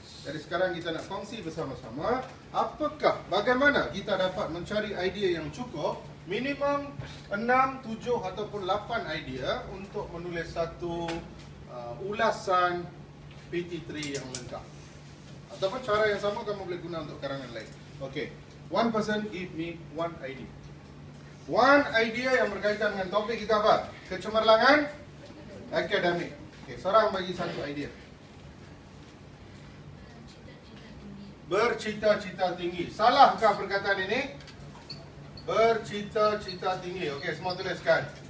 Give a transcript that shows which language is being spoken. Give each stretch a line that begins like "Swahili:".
Malay: Jadi sekarang kita nak kongsi bersama-sama bagaimana kita dapat mencari idea yang cukup, minimum 6, 7 ataupun 8 idea untuk menulis satu ulasan PT3 yang lengkap. Ataupun cara yang sama kamu boleh guna untuk karangan lain.
English: Okey, one person give me one idea.
Malay: One idea yang berkaitan dengan topik kita apa? Kecemerlangan akademik. Okey, seorang bagi satu idea. Bercita-cita tinggi. Salahkah perkataan ini? Bercita-cita tinggi. Okey, semua tuliskan.